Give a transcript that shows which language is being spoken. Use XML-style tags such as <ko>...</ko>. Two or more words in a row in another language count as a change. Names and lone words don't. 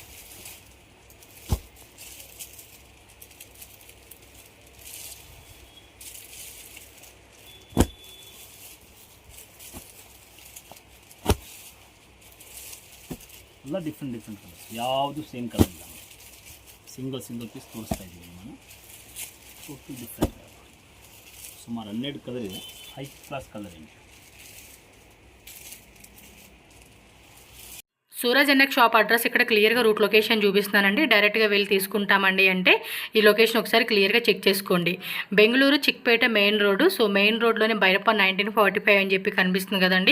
<kn>ಎಲ್ಲ</kn> <en>different colours,</en> <kn>ಯಾವುದು</kn> <en>same colour</en> <kn>ಇಲ್ಲ.</kn> <en>single piece</en> <kn>ತೋರಿಸ್ತಾ ಇದ್ದೀವಿ ನಾನು.</kn> <en>total different colour,</en> <kn>ಸುಮಾರು 12 ಕಲರ್ ಇದೆ.</kn> <en>high class colouring.</en> <te>సూరజ్ ఎన్నెక్</te> <en>shop address</en> <te>ఇక్కడ క్లియర్గా</te> <en>route location</en> <te>చూపిస్తున్నానండి. డైరెక్ట్గా వెళ్ళి తీసుకుంటామండి అంటే ఈ లొకేషన్ ఒకసారి క్లియర్గా చెక్ చేసుకోండి. బెంగళూరు చిక్పేట</te> <en>main road.</en> <te>సో మెయిన్ రోడ్లోనే బైరప్ప 1945 అని చెప్పి కనిపిస్తుంది కదండి.</te>